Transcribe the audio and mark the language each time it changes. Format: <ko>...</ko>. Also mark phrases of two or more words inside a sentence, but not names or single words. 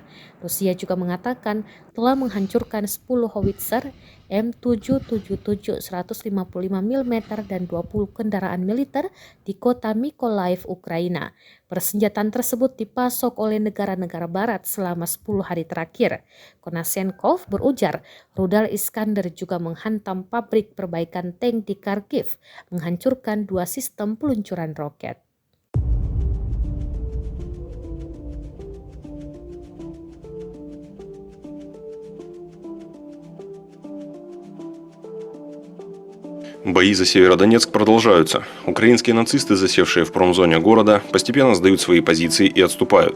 <id>Rusia juga mengatakan telah menghancurkan 10 howitzer M777 155 mm dan 20 kendaraan militer di kota Mykolaiv, Ukraina. Persenjataan tersebut dipasok oleh negara-negara barat selama 10 hari terakhir. Konashenkov berujar, rudal Iskander juga menghantam pabrik perbaikan tank di Kharkiv, menghancurkan 2 sistem peluncuran roket.</id> <ru>Бои за Северодонецк продолжаются. Украинские нацисты, засевшие в промзоне города, постепенно сдают свои позиции и отступают.</ru>